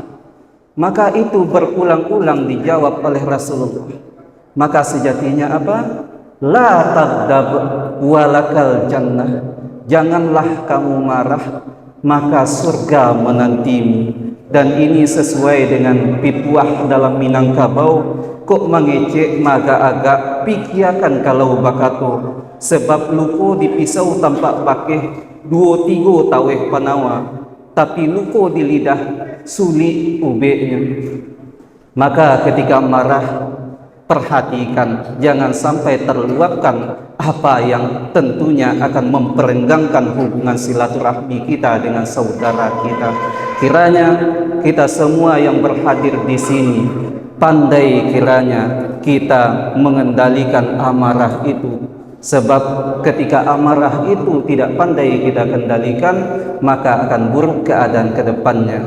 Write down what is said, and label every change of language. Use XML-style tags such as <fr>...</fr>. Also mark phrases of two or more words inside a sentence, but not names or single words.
<id>Maka itu berulang-ulang dijawab oleh Rasulullah. Maka sejatinya apa?</id> <ar>La taghdab walakal jannah.</ar> <id>Janganlah kamu marah, maka surga menantimu. Dan ini sesuai dengan pituah dalam Minangkabau.</id> <min>Kok mengecek maga agak pikiakan kalau bakato. Sebab luko dipisau tampak bakeh 2-3 taweh panawa, tapi luko di lidah sulit ubeknya.</min> <id>Maka ketika marah perhatikan, jangan sampai terluapkan apa yang tentunya akan memperenggangkan hubungan silaturahmi kita dengan saudara kita. Kiranya kita semua yang berhadir di sini pandai kiranya kita mengendalikan amarah itu, sebab ketika amarah itu tidak pandai kita kendalikan, maka akan buruk keadaan ke depannya.</id>